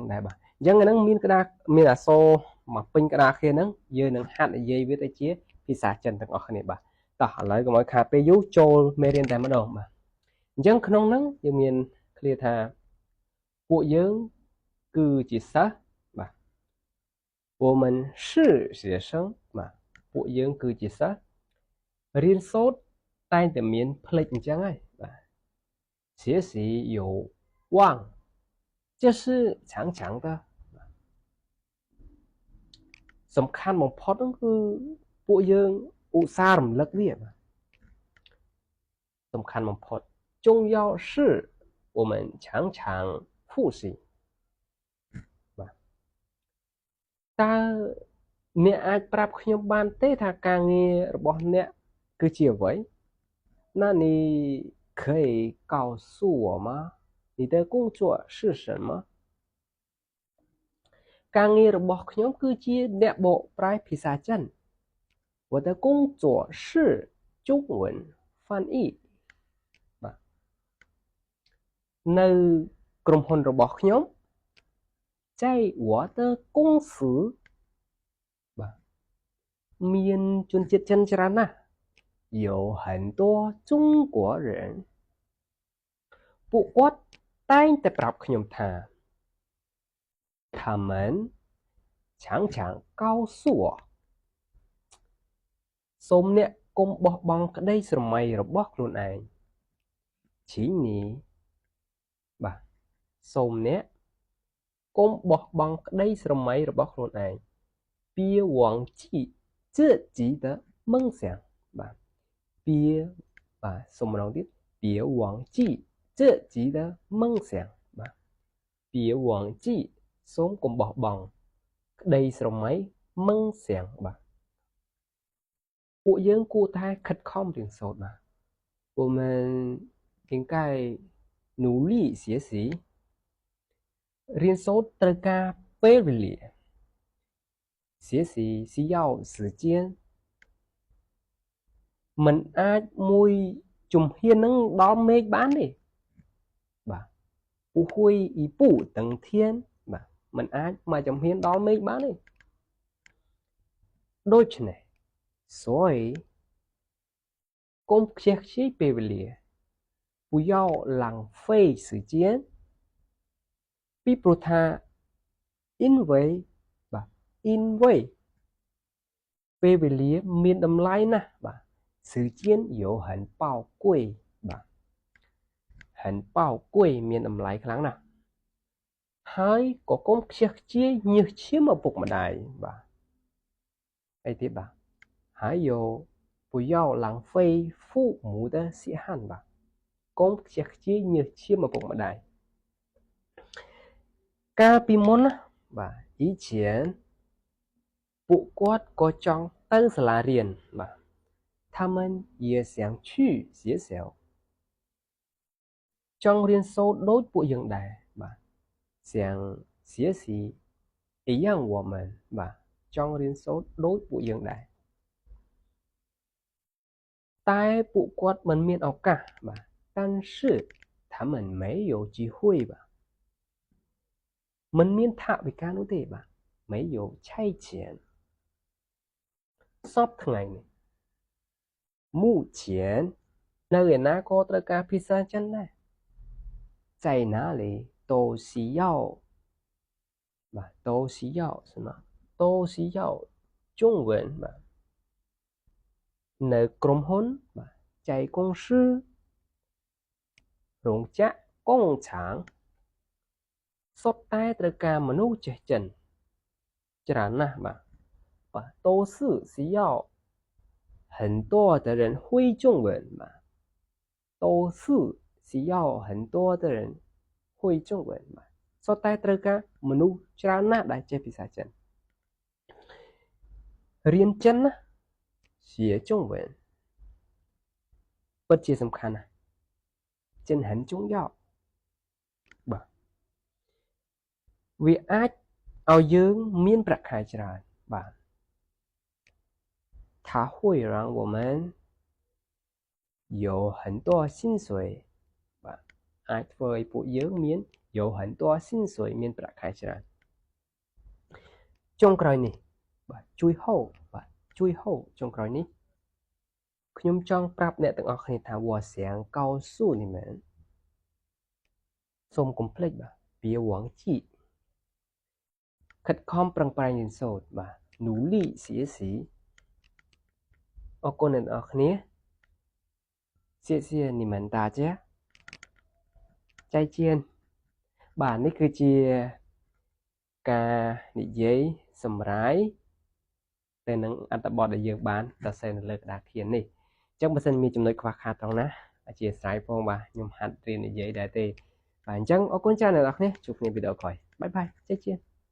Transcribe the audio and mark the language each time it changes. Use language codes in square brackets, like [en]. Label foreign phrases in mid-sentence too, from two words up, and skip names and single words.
[km] ដែរបាទអញ្ចឹងអាហ្នឹងមានអក្សរមកពេញក្តារគ្នាហ្នឹងយើងនឹងហាត់និយាយវាទៅជាភាសា ចិនទាំងអស់គ្នាបាទតោះឥឡូវកុំឲ្យខាតពេលយូរចូលមេរៀនតែម្ដងបាទអញ្ចឹងក្នុងហ្នឹងយើងមានឃ្លាថាពួកយើងគឺជាសិស្សបាទ [zh] 我们是学生 [km] បាទពួកយើងគឺជាសិស្សរៀនសូត្រតែងតែមានផ្លេចអញ្ចឹងហើយបាទ [zh] 学习有望就是强强的 [km] សំខាន់បំផុតហ្នឹងគឺពួកយើងឧស្សាហ៍រំលឹកវាបាទសំខាន់បំផុត [zh] 重要是我们常常复习 [km] តើអ្នកអាចប្រាប់ខ្ញុំបានទេថាការងាររបស់អ្នកគឺជាអ្វី [zh] 那你可以告诉我吗你的工作是什么 [km] ការងាររបស់ខ្ញុំគឺជាអ្នកបកប្រែភាសាចិន [zh] 我的工作是中文翻译 [km] បាទនៅក្រុមហ៊ុនរបស់ខ្ញុំ [zh] 在我的公司 [km] បាទមានជនជាតិចិនច្រើនណាស់ [zh] 有很多中国人 [km] ពួកគាត់តែងតែប្រាប់ខ្ញុំថា [zh] 他们常常告诉我 [km] សូមអ្នកកុំបោះបង់ក្តីស្រមៃរបស់ខ្លួនឯង请你បាទសូមអ្នកកុំបោះបង់ក្តីស្រមៃរបស់ខ្លួនឯង [zh] 别忘记自己的梦想 [km] បាទបាទសូមម្ដងទៀត [zh] 别忘记自己的梦 [km] 想បាទ [zh] 别忘记 [km] សូមកុំបោះបង់ក្តីស្រមៃ梦想បាទពួកយើងគួរតែខិតខំរៀនសូត្របាទ [zh] 我们应该努力学习 [km] រៀនសូត្រត្រូវការពេលវេលា [zh] 学习需要时间 [km] មិនអាចមួយជំហាននឹងដល់មេឃបានទេបាទ [zh] 不会一步登天 [km] បាទមិនអាចមួយជំហានដល់មេឃបានទេ ដូច្នេះ所以កុំខ្ជះខ្ជាយពេលវេលា [zh] 不要浪费时间 [km] ពីព្រោះថា 因为បាទ因为ពេលវេលាមានតម្លៃណាស់បាទ [zh] 时间有很宝贵 [km] បាទ [zh] 很宝贵 [km] មានតម្លៃខ្លាំងណាស់ហើយក៏កុំខ្ជះខ្ជាយញើសឈាមឪពុកម្ដាយបាទអីទៀតបាទ [zh] 还有不要浪费父母的血汗 [km] បាទកុំខ្ជះខ្ជាយញើសឈាមឪពុកម្ដាយ កាលពីមុនណាបាទ以前ពួកគាត់ក៏ចង់ទៅសាលារៀនបាទ [zh] 他们也想去学校 [km] ចង់រៀនសូត្រដូចពួកយើងដែរបាទ [zh] 想学习一样我们 [km] បាទចង់រៀនសូត្រដូចពួកយើងដែរ តែពួកគាត់មិនមានឱកាសបាទ [zh] 但是他们没有机会 [km] បាទមិនមានថវិកានោះទេបាទ [zh] 没有差钱 [km] sắpថ្ងៃនេះ目前នៅឯណាក៏ត្រូវការភាសាចិនដែរ [zh] 在哪里都需要 [km] បាទ [zh] 都需要是吗都需要中文 [km] បាទ នៅក្រុមហ៊ុនបាទចែក公司រោងចក្រកងឆាងសុទ្ធតែត្រូវការមនុស្សចេះចិនច្រើនណាស់បាទ [zh] 都是需要很多的人会中文嘛都是需要很多的人会中文嘛 [km] សុទ្ធតែត្រូវការមនុស្សច្រើនណាស់ដែលចេះភាសាចិន រៀនចិនណា [zh] 学中文 [km] ពិតជាសំខាន់ណាស់ចិន [zh] 很重要 [km] បាទវាអាចឲ្យយើងមានប្រាក់ខែច្រើនបាទ [zh] 它会让我们有很多薪水 [km] បាទអាចធ្វើឲ្យពួកយើងមាន [zh] 有很多薪水 [km] មានប្រាក់ខែច្រើនចុងក្រោយនេះបាទជួយហៅបាទជួយហៅចុងក្រោយនេះខ្ញុំចង់ប្រាប់អ្នកទាំងអស់គ្នាថា [zh] 我想告诉你们 [km] សូមកុំភ្លេចបាទ [zh] 别忘记 [km] ខិតខំប្រឹងប្រែងរៀនសូត្របាទ [zh] 努力学习 [km] អរគុណអ្នកទាំងអស់គ្នា [zh] 谢谢你们大家再见 [km] បាទនេះគឺជាការនិយាយសម្រាយទៅនឹងអត្ថបទដែលយើងបានសរសេរនៅលើក្តារខៀននេះអញ្ចឹងបើសិនមានចំណុចខ្វះខាតត្រង់ណាអធិស្ឋានផងបាទខ្ញុំហាត់រៀននិយាយដែរទេបាទអញ្ចឹងអរគុណច្រើនអ្នកនរគ្នាជួបគ្នាវីដេអូក្រោយបាយបាយ再见